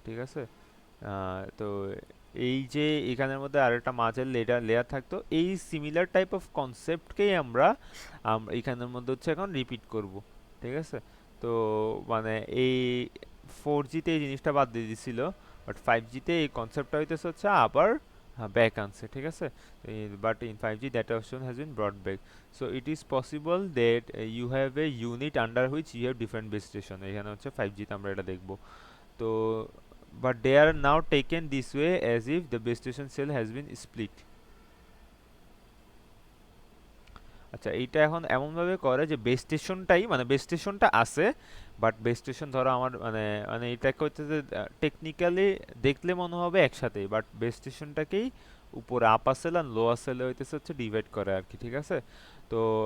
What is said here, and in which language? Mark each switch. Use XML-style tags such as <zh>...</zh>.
<bn>ঠিক আছে, তো এই যে এখানের মধ্যে আরেকটা মাঝের লেয়ার থাকতো, এই সিমিলার টাইপ অফ কনসেপ্টকেই আমরা এখানের মধ্যে হচ্ছে এখন রিপিট করব। ঠিক আছে, তো মানে এই 4Gতে এই জিনিসটা বাদ দিয়ে দিছিল, বাট 5Gতে এই কনসেপ্টটা হইতেছে হচ্ছে আবার ব্যাক আনছে। ঠিক আছে,</bn> <en>But in 5G that option has been brought back, so it is possible that you have a unit under which you have different base station।</en> <bn>এখানে হচ্ছে 5Gতে আমরা এটা দেখব। তো</bn> <en>but they are now taken this way as if the base station cell has been split।</en> <bn>আচ্ছা, এইটা এখন এমন ভাবে করে যে বেস স্টেশনটাই মানে বেস স্টেশনটা আছে, বাট বেস স্টেশন ধরো আমার মানে মানে এটাকে হচ্ছে যে টেকনিক্যালি দেখলে মনে হবে একসাথেই, বাট বেস স্টেশনটাকেই উপরে আপার সেল আর লোয়ার সেলে হইতেছে হচ্ছে ডিভাইড করে আর কি। ঠিক আছে, তো</bn>